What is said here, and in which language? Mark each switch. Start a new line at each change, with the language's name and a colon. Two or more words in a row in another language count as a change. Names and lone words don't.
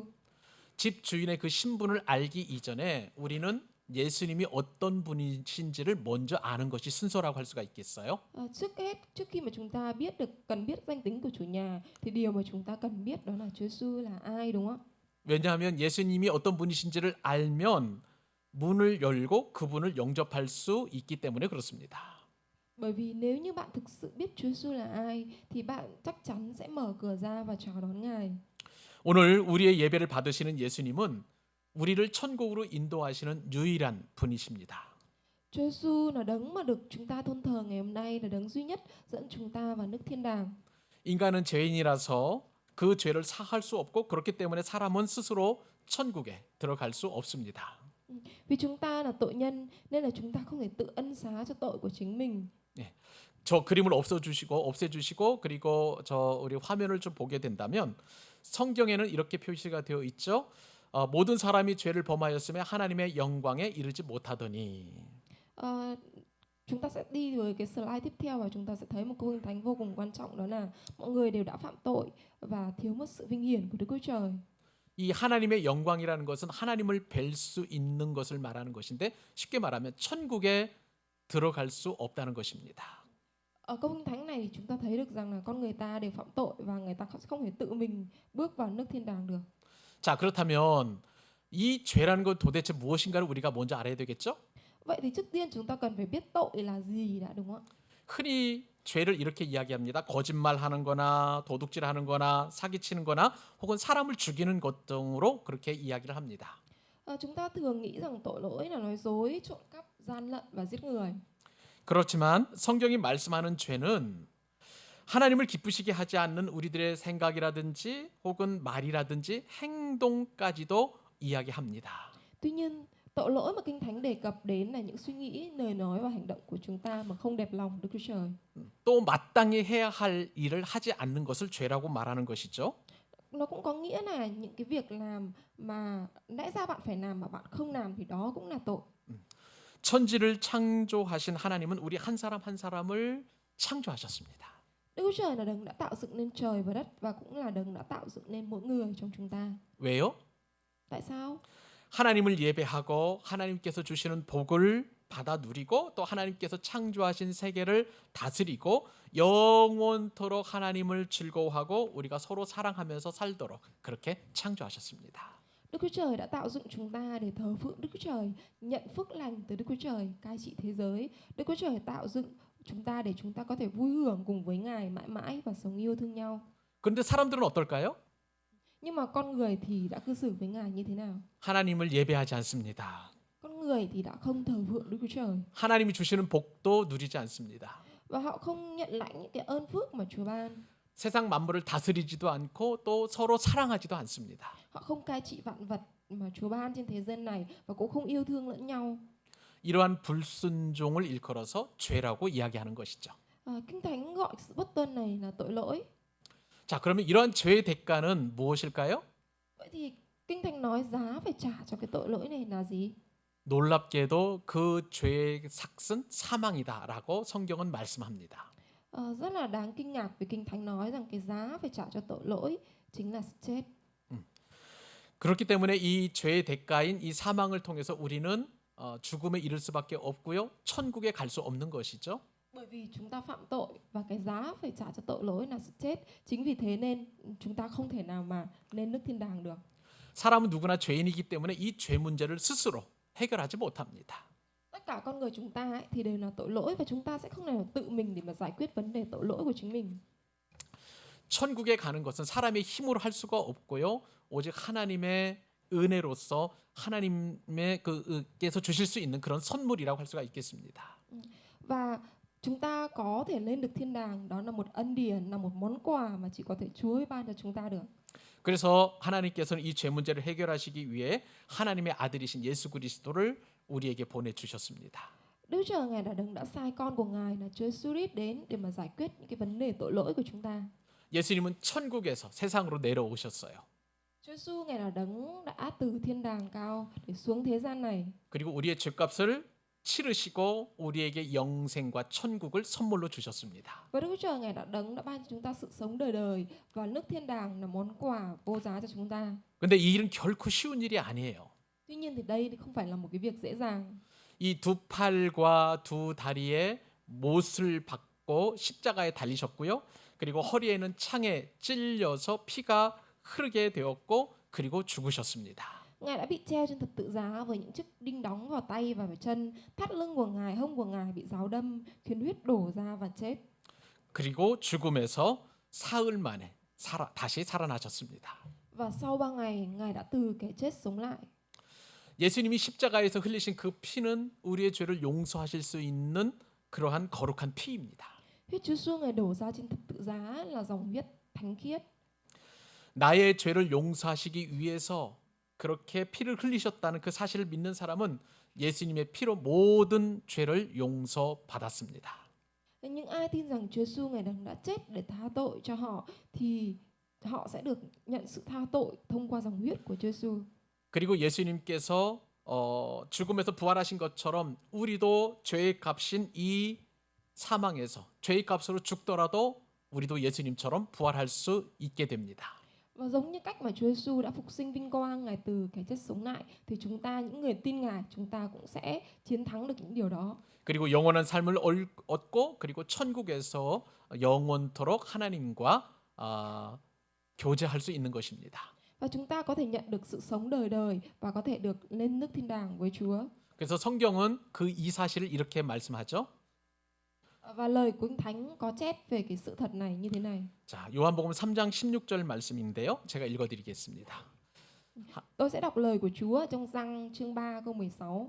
Korean: 집 주인의 그 신분을 알기 이전에 우리는 예수님이 어떤 분이신지를 먼저 아는 것이 순서라고 할 수가 있겠어요?
Vietnamese: Trước hết, trước khi mà chúng ta cần biết danh tính của chủ nhà thì điều mà chúng ta cần biết đó là Chúa Giêsu là ai, đúng không?
Korean: 왜냐하면 예수님이 어떤 분이신지를 알면 문을 열고 그분을 영접할 수 있기 때문에 그렇습니다.
Vietnamese: Bởi vì nếu như bạn thực sự biết Chúa Giêsu là ai thì bạn chắc chắn sẽ mở cửa ra và chào đón Ngài.
Korean: 오늘 우리의 예배를 받으시는 예수님은 우리를 천국으로 인도하시는 유일한 분이십니다.
Vietnamese: Chúa Giêsu là đấng mà được chúng ta tôn thờ ngày hôm nay, là đấng duy nhất dẫn chúng ta vào nước thiên đàng.
Korean: 인간은 죄인이라서 그 죄를 사할 수 없고 그렇기 때문에 사람은 스스로 천국에 들어갈 수 없습니다.
Vietnamese: Vì chúng ta là tội nhân nên là chúng ta không thể tự ân xá cho tội của chính mình.
Korean: 저 그림을 없애주시고 그리고 저 우리 화면을 좀 보게 된다면 성경에는 이렇게 표시가 되어 있죠. 모든 사람이 죄를 범하였으며 하나님의 영광에 이르지 못하더니.
Vietnamese: Ờ, Chúng ta sẽ đi với cái slide tiếp theo và chúng ta sẽ thấy một câu kinh thánh vô cùng quan trọng, đó là mọi người đều đã phạm tội và thiếu mất sự vinh hiển của Đức Chúa Trời.
Korean: 이 하나님의 영광이라는 것은 하나님을 뵐 수 있는 것을 말하는 것인데 쉽게 말하면 천국에 들어갈 수 없다는 것입니다.
Vietnamese: Ở câu kinh thánh này thì chúng ta thấy được rằng là con người ta đều phạm tội và người ta không thể tự mình bước vào nước thiên đàng được.
Korean: 자, 그렇다면 이 죄라는 건 도대체 무엇인가를 우리가 먼저 알아야 되겠죠?
Vietnamese: Vậy thì trước tiên chúng ta cần phải biết tội là gì đã, đúng không ạ?
Korean: 흔히 죄를 이렇게 이야기합니다. 거짓말하는 거나 도둑질하는 거나 사기치는 거나 혹은 사람을 죽이는 것 등으로 그렇게 이야기를 합니다.
Vietnamese: Chúng ta thường nghĩ rằng tội lỗi là nói dối, trộm cắp, gian lận và giết người.
Korean: 그렇지만 성경이 말씀하는 죄는 하나님을 기쁘시게 하지 않는 우리들의 생각이라든지 혹은 말이라든지 행동까지도 이야기합니다.
Vietnamese: Tuy nhiên, tội lỗi mà Kinh Thánh đề cập đến là những suy nghĩ, lời nói và hành động của chúng ta mà không đẹp lòng Đức Chúa Trời.
Korean: 또 마땅히 해야 할 일을 하지 않는 것을 죄라고 말하는 것이죠.
Vietnamese: Nó cũng có nghĩa là những cái việc làm mà lẽ ra bạn phải làm mà bạn không làm thì đó cũng là tội.
Korean: 천지를 창조하신 하나님은 우리 한 사람 한 사람을 창조하셨습니다.
Vietnamese: Đức Chúa Trời là đấng đã tạo dựng nên trời và đất và cũng là đấng đã tạo dựng nên mỗi người trong chúng ta.
Korean: 왜요?
Vietnamese: Tại sao?
Korean: 하나님을 예배하고 하나님께서 주시는 복을 받아 누리고 또 하나님께서 창조하신 세계를 다스리고 영원토록 하나님을 즐거워하고 우리가 서로 사랑하면서 살도록 그렇게 창조하셨습니다.
Vietnamese: Đức Chúa Trời đã tạo dựng chúng ta để thờ phượng Đức Chúa Trời, nhận phước lành từ Đức Chúa Trời, cai trị thế giới. Đức Chúa Trời tạo dựng chúng ta để chúng ta có thể vui hưởng cùng với Ngài mãi mãi và sống yêu thương nhau.
Korean: 그런데 사람들은 어떨까요?
Vietnamese: Nhưng mà con người thì đã cư xử với Ngài như thế nào?
Korean: 하나님을 예배하지 않습니다.
Vietnamese: Con người thì đã không thờ phượng Đức Chúa Trời
Korean: 하나님이 주시는 복도 누리지 않습니다.
Vietnamese: và họ không nhận lãnh những cái ơn phước mà Chúa ban.
Korean: 세상 만물을 다스리지도 않고 또 서로 사랑하지도 않습니다.
Vietnamese: Họ không cai trị vạn vật mà Chúa ban trên thế gian này và cũng không yêu thương lẫn nhau.
Korean: 이러한 불순종을 일컬어서 죄라고 이야기하는 것이죠.
Vietnamese: Kinh Thánh gọi sự bất tuân này là tội lỗi.
Korean: 자, 그러면 이러한 죄의 대가는 무엇일까요?
Vietnamese: Vậy thì Kinh Thánh nói giá phải trả cho cái tội lỗi này là gì?
Korean: 놀랍게도 그 죄의 삭은 사망이다라고 성경은 말씀합니다.
Vietnamese: Rất là đáng kinh ngạc vì Kinh Thánh nói rằng cái giá phải trả cho tội lỗi chính là sự chết.
Korean: 그렇기 때문에 이 죄의 대가인 이 사망을 통해서 우리는 죽음에 이를 수밖에 없고요. 천국에 갈 수 없는 것이죠.
Vietnamese: Bởi vì chúng ta phạm tội và cái giá phải trả cho tội lỗi là sự chết. Chính vì thế nên chúng ta không thể nào mà lên nước thiên đàng được.
Korean: 사람은 누구나 죄인이기 때문에 이 죄 문제를 스스로 해결하지 못합니다.
Vietnamese: Tất cả con người chúng ta thì đều là tội lỗi và chúng ta sẽ không thể nào tự mình để mà giải quyết vấn đề tội lỗi của chính mình.
Korean: 천국에 가는 것은 사람의 힘으로 할 수가 없고요. 오직 하나님의 은혜로서 하나님의 그께서 주실 수 있는 그런 선물이라고 할 수가 있겠습니다.
Vietnamese: Và chúng ta có thể lên được thiên đàng, đó là một ân điển, là một món quà mà chỉ có thể Chúa mới ban cho chúng ta được.
Korean: 그래서 하나님께서는 이 죄 문제를 해결하시기 위해 하나님의 아들이신 예수 그리스도를 우리에게 보내 주셨습니다.
Vietnamese: Đức Chúa Ngài đã đấng đã sai con của Ngài là Chúa Giêsu Christ đến để mà giải quyết những cái vấn đề tội lỗi của chúng ta.
Korean: 예수님은 천국에서 세상으로 내려오셨어요.
Vietnamese: Chúa Giêsu Ngài là đấng đã từ thiên đàng cao để xuống thế gian này.
Korean: 그리고 우리의 죄값을 치르시고 우리에게 영생과 천국을 선물로 주셨습니다.
Vietnamese: Và Đức Chúa Ngài đã đấng đã ban cho chúng ta sự sống đời đời và nước thiên đàng là món quà vô giá cho chúng ta.
Korean: 근데 이 일은 결코 쉬운 일이 아니에요.
Vietnamese: Tuy nhiên thì đây không phải là một cái việc dễ dàng.
Korean: 이 두 팔과 두 다리에 못을 박고 십자가에 달리셨고요. 그리고 허리에는 창에 찔려서 피가 흐르게 되었고 그리고 죽으셨습니다.
Vietnamese: Ngài đã bị treo trên thập tự giá với những chiếc đinh đóng vào tay và vào chân, thắt lưng của Ngài, hông của Ngài bị giáo đâm, khiến huyết đổ ra và chết.
Korean: 그리고 죽음에서 사흘 만에 다시 살아나셨습니다.
Vietnamese: Và sau 3 ngày, Ngài đã từ kẻ chết sống lại.
Korean: 예수님이 십자가에서 흘리신 그 피는 우리의 죄를 용서하실 수 있는 그러한 거룩한 피입니다.
Vietnamese: Huyết Chúa Giêsu Ngài đổ ra trên thập tự giá là dòng huyết thánh khiết.
Korean: 나의 죄를 용서하시기 위해서 그렇게 피를 흘리셨다는 그 사실을 믿는 사람은 예수님의 피로 모든 죄를 용서받았습니다.
Vietnamese: Nhưng ai tin rằng Chúa Giêsu Ngài đã chết để tha tội cho họ thì họ sẽ được nhận sự tha tội thông qua dòng huyết của Chúa Giêsu.
Korean: 그리고 예수님께서 죽음에서 부활하신 것처럼 우리도 죄의 값인 이 사망에서 죄의 값으로 죽더라도 우리도 예수님처럼 부활할 수 있게 됩니다.
Vietnamese: Và giống như cách mà Chúa Giêsu đã phục sinh vinh quang Ngài từ cái chết sống lại, thì chúng ta, những người tin Ngài, chúng ta cũng sẽ chiến thắng được những điều đó.
Korean: 그리고 영원한 삶을 얻고 그리고 천국에서 영원토록 하나님과 교제할 수 있는 것입니다.
Vietnamese: Và chúng ta có thể nhận được sự sống đời đời và có thể được lên nước thiên đàng với Chúa.
Korean: 그래서 성경은 그 이 사실을 이렇게 말씀하죠.
Vietnamese: Và lời của Kinh Thánh có chép về cái sự thật này như thế này.
Korean: 자, 요한복음 3장 16절 말씀인데요. 제가 읽어 드리겠습니다.
Vietnamese: Tôi sẽ đọc lời của Chúa trong Giăng chương 3 câu 16.